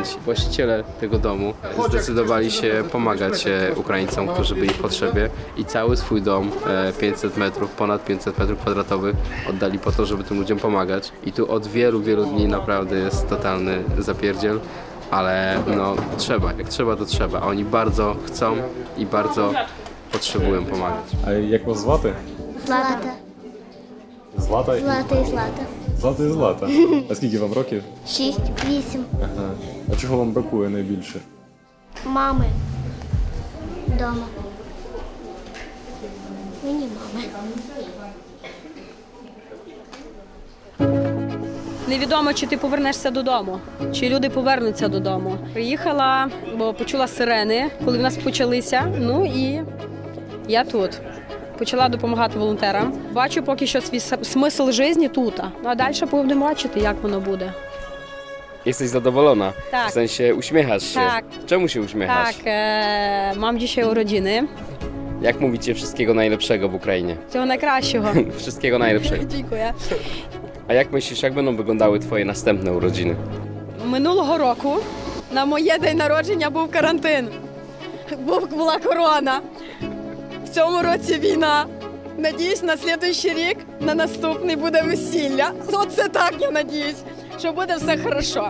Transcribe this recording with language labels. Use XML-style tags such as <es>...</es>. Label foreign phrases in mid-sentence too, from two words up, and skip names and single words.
<pl>Właściciele tego domu zdecydowali się pomagać Ukraińcom, którzy byli w potrzebie i cały swój dom, 500 metrów, ponad 500 metrów kwadratowych oddali po to, żeby tym ludziom pomagać. I tu od wielu dni naprawdę jest totalny zapierdziel, ale no trzeba, jak trzeba to trzeba. A oni bardzo chcą i bardzo potrzebują pomagać.</pl> <uk>А як вас звати? Злата. Злата? Злата і Злата. Злата і Злата. А скільки вам років? 6-8. Ага. А чого вам бракує найбільше? Мами. Дома. Мені мами. Невідомо, чи ти повернешся додому, чи люди повернуться додому. Приїхала, бо почула сирени, коли в нас почалися, ну і я тут. Почала допомагати волонтерам. Бачу поки що свій смисл життя тут. Ну а далі будемо бачити, як воно буде.</uk> <pl>Jesteś zadowolona? Tak. W sensie uśmiechasz się? Tak. Czemu się uśmiechasz? Tak, mam dzisiaj urodziny. Jak mówicie wszystkiego najlepszego w Ukrainie?</pl> <uk>Всього найкращого.</uk> <pl>Wszystkiego najlepszego.</pl> <uk>Дякую.</uk> <pl>A jak myślisz, jak będą wyglądały twoje następne urodziny?</pl> <uk>Минулого року на моє день народження був карантин. була корона. В цьому році війна. Надіюсь, на наступний рік, на наступний буде весілля. Оце так, я надіюсь, що буде все хорошо.</uk>